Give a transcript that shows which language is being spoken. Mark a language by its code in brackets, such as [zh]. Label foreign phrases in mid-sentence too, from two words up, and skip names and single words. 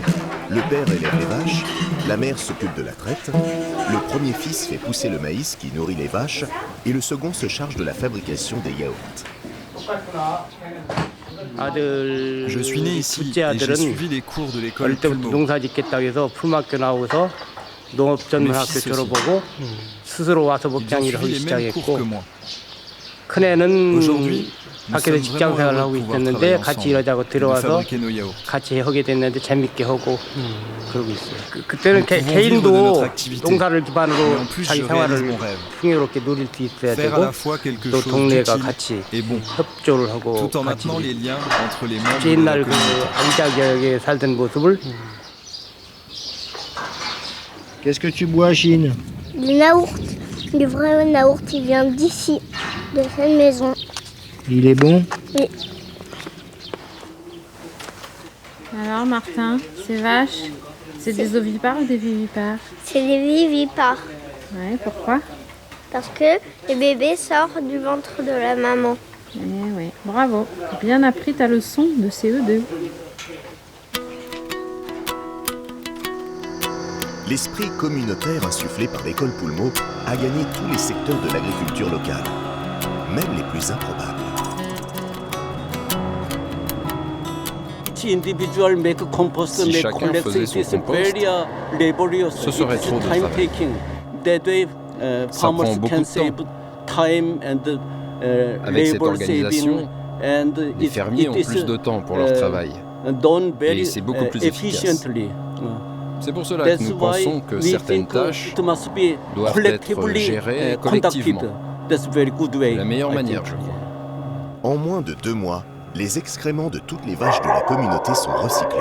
[fr] Le père élève les vaches, la mère s'occupe de la traite, le premier fils fait pousser le maïs qui nourrit les vaches et le second se charge de la fabrication des yaourts. Je suis né ici et j'ai suivi les cours de l'école Pulmo. [ko] 농사 짓겠다고 해서 품학교 나오서 농업전문학교 [fr] Mes fils [ko] 졸업하고 스스로 와서 [fr] Ils ont [ko] 목장 일을 하기 [fr] suivi les mêmes cours [ko] 시작했고 [fr] que moi. [ko] 큰애는 밖에서 직장 생활을 하고 있었는데 같이 일하자고 들어와서 같이 하게 됐는데 재밌게 하고 그러고 있어요. 그때는 개인도 농사를 기반으로 자기 생활을 풍요롭게 누릴 수 있어야 되고 또 동네가 같이 협조를 하고 같이 옛날 그 안자기하게 살던 모습을. [fr] Qu'est-ce que tu bois, Chine? Du yaourt. Du vrai yaourt, il vient d'ici, de cette maison. Il est bon? Oui. Alors Martin, ces vaches, c'est des ovipares ou des vivipares? C'est des vivipares. Ouais, pourquoi? Parce que le bébé sort du ventre de la maman. Eh ouais, bravo. Bien appris ta leçon de CE2. L'esprit communautaire insufflé par l'école Poulmeau a gagné tous les secteurs de l'agriculture locale, même les plus improbables. [en] Individual make compost, [fr] Si [en] make [fr] chacun [en] collect, [fr] faisait [en] it [fr] son [en] is [fr] compost, [en] very laborious. [fr] ce serait [en] It is [fr] trop de [en] time [fr] travail. [en] taking. That way, [fr] Ça [en] farmers [fr] prend beaucoup [en] can [fr] de [en] save [fr] temps. [en] time and [fr] Avec cette [en] labor [fr] organisation, [en] saving, and [fr] les [en] it- [fr] fermiers [en] it [fr] ont [en] is, [fr] plus de temps pour leur travail. [en] Done very [fr] Et c'est beaucoup plus efficace. [en] efficiently. [fr] C'est pour cela que nous pensons que certaines tâches doivent être gérées collectivement. De la meilleure manière, je crois. En moins de 2 mois, les excréments de toutes les vaches de la communauté sont recyclés.